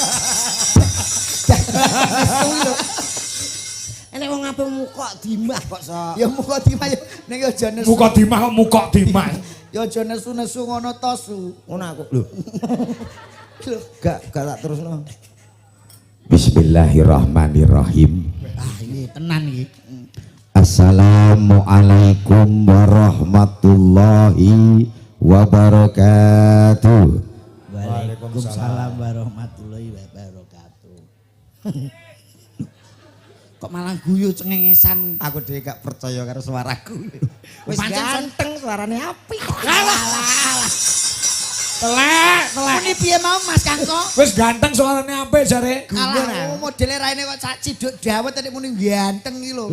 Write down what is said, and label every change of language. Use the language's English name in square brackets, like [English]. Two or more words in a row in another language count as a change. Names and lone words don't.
[Javanese] Enek wong ape muka dimah kok so. ya muka dimah ya ning ya aja nesu Muka dimah kok muka dimah. ya aja nesu-nesu ngono to su Ngono aku. Lho. Gak tak terusno. [Arabic] Bismillahirrahmanirrahim. [Javanese] ah ini tenan iki [Arabic] السلام عليكم ورحمة الله وبركاته. وعليكم السلام ورحمة الله وبركاته [Javanese] kok malah guyu cengengesan Aku dhewe gak percaya karo suaraku. Wis Pancen ganteng suarane apik. telek ini piye mau Mas Kangko Wis ganteng suarane apik jare. alah modele raine kok sak ciduk dawet nek muni ganteng iki lho